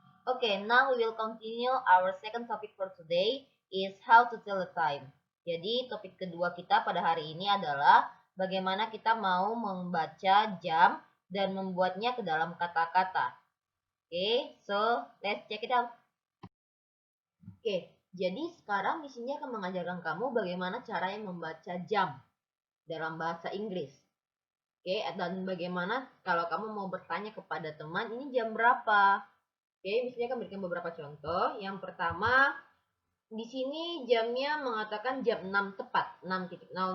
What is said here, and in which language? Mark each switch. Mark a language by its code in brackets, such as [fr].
[en] Okay, now we will continue our second topic for today is how to tell the time. [id] Jadi topik kedua kita pada hari ini adalah bagaimana kita mau membaca jam dan membuatnya ke dalam kata-kata. [en] Okay, so let's check it out. [id] Oke, jadi sekarang di sini akan mengajarkan kamu bagaimana cara yang membaca jam dalam bahasa Inggris. Oke, dan bagaimana kalau kamu mau bertanya kepada teman, ini jam berapa? Oke, misalnya akan berikan beberapa contoh. Yang pertama, di sini jamnya mengatakan jam 6 tepat, 6.00.